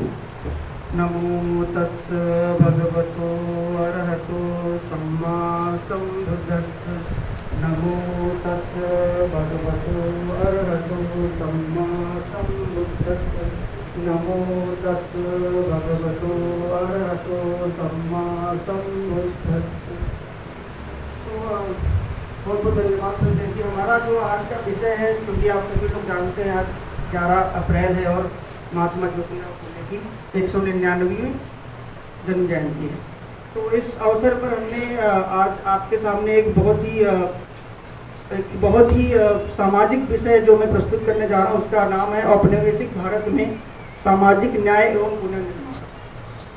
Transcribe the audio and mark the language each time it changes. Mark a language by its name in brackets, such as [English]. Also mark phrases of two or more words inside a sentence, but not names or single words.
[Pali] नमो तस् भगवतो अरहतो सम्मा सम्बुद्धस्स। नमो तस् भगवतो अरहतो सम्मा सम्बुद्धस्स। नमो तस् भगवतो अरहतो सम्मा सम्बुद्धस्स। [Hindi] बहुत बहुत धन्यवाद करते हैं कि हमारा जो आज का विषय है, क्योंकि आप सभी लोग जानते हैं आज 11 अप्रैल है और महात्मा ज्योतिराव फुले की 199वीं जन्म जयंती है। तो इस अवसर पर हमने आज आपके सामने एक बहुत ही सामाजिक विषय जो मैं प्रस्तुत करने जा रहा हूँ, उसका नाम है औपनिवेशिक भारत में सामाजिक न्याय एवं पुनर्निर्माण।